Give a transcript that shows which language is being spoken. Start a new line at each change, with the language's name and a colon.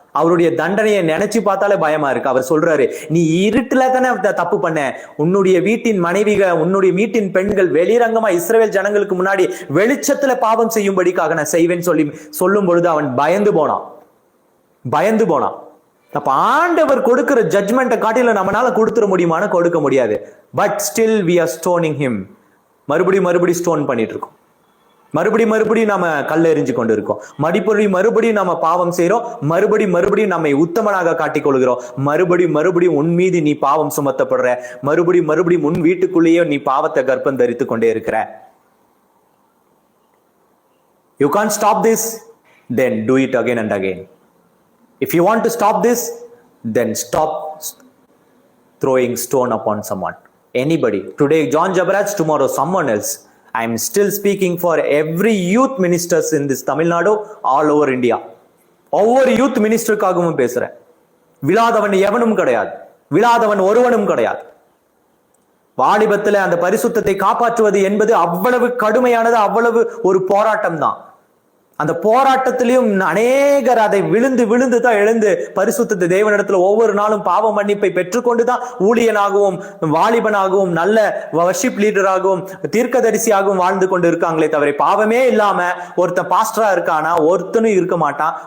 Tamil: அவருடைய தண்டனையை நினைச்சு பார்த்தாலே பயமா இருக்கு. அவர் சொல்றாரு, நீ இருட்டுல தானே தப்பு பண்ண, உன்னுடைய வீட்டின் மனைவிகள், உன்னுடைய வீட்டின் பெண்கள் வெளிரங்கமா இஸ்ரவேல் ஜனங்களுக்கு முன்னாடி வெளிச்சத்துல பாவம் செய்யும்படிக்காக நான் செய்வேன்னு சொல்லும் பொழுது அவன் பயந்து போனான். அப்ப ஆண்டவர் கொடுக்கிற ஜட்ஜ்மெண்ட்டை காட்டில நம்மளால கொடுத்துட முடியுமான்னு கொடுக்க முடியாது.
English: But still we are stoning him.
Tamil: மறுபடியும் ஸ்டோன் பண்ணிட்டு இருக்கோம். மறுபடியும் நம்ம கல் எறிஞ்சு கொண்டு இருக்கோம். மறுபடியும் நம்ம பாவம் செய்யறோம். மறுபடியும் நம்மை உத்தமனாக காட்டிக் கொள்கிறோம். மறுபடியும் உன் மீது நீ பாவம் சுமத்தப்படுற. மறுபடியும் உன் வீட்டுக்குள்ளேயே நீ பாவத்தை கர்ப்பம் தரித்து கொண்டே இருக்கிற.
English: You can't stop this, then do it again and again. If you want to stop this, then stop throwing stone upon someone. Anybody. Today John Jabaraj, tomorrow someone else. I am still speaking for every youth ministers in this Tamil Nadu, all over India.
Tamil: ஒவ்வொரு youth மினிஸ்டருக்காகவும் பேசுறேன். விழாதவன் எவனும் கிடையாது, விழாதவன் ஒருவனும் கிடையாது. வாலிபத்துல அந்த பரிசுத்தத்தை காப்பாற்றுவது என்பது அவ்வளவு கடுமையானது, அவ்வளவு ஒரு போராட்டம் தான். அந்த போராட்டத்திலையும் அநேகர் அதை விழுந்து தான் எழுந்து பரிசுத்தத்தை தேவனிடத்துல ஒவ்வொரு நாளும் பாவ மன்னிப்பை பெற்றுக்கொண்டுதான் ஊழியனாகவும் வாலிபனாகவும் நல்ல வர்ஷிப் லீடராகவும் தீர்க்கதரிசியாகவும் வாழ்ந்து கொண்டு இருக்காங்களே தவிர, பாவமே இல்லாம ஒருத்தன் பாஸ்டரா இருக்கானா ஒருத்தனும் இருக்க மாட்டான்.